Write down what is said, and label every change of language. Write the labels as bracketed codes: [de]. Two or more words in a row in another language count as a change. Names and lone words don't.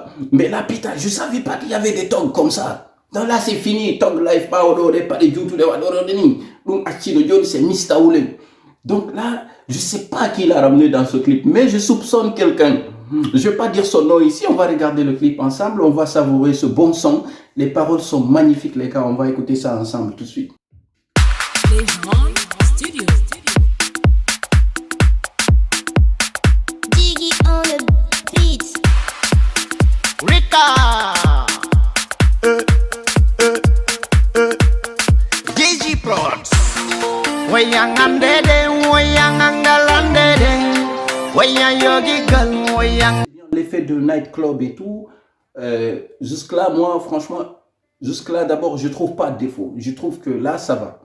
[fr] Mais là, putain, je savais pas qu'il y avait des tongs comme ça. Donc là, c'est fini, tong life, pas odoré, pas les YouTube, donc c'est Mistaoulé. Donc là, je sais pas qui l'a ramené dans ce clip, mais je soupçonne quelqu'un. Je vais pas dire son nom ici, on va regarder le clip ensemble, on va savourer ce bon son. Les paroles sont magnifiques, les gars, on va écouter ça ensemble tout de suite. Lejon Studio. [en] Diggy on the beat. [fr] Rika. Gigi Prods. Wayang dede, wayang angalan dede. Wayang yogi gal, wayang. L'effet de nightclub et tout, jusque-là, moi, franchement, jusque-là, d'abord, je trouve pas de défaut. Je trouve que là, ça va.